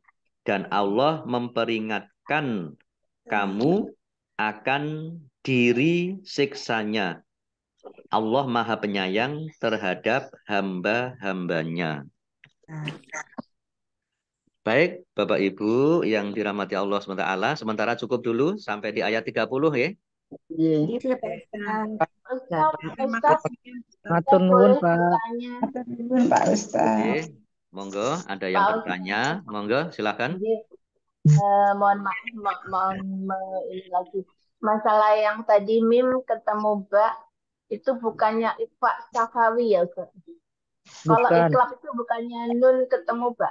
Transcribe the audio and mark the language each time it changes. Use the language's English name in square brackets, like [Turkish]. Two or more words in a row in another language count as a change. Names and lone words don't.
[Indonesian] Dan Allah memperingatkan kamu akan diri siksanya. Allah Maha Penyayang terhadap hamba-hambanya. Baik, Bapak Ibu yang dirahmati Allah SWT, sementara cukup dulu sampai di ayat 30 ya. [Javanese] Matur nuwun, Pak. [Indonesian] Pak Ustaz. Oke, monggo ada yang bertanya, monggo silakan. Mohon maaf, ini lagi masalah yang tadi mim ketemu ba itu bukannya ikhfa safawi ya Ustaz? Kalau iklab itu bukannya nun ketemu ba?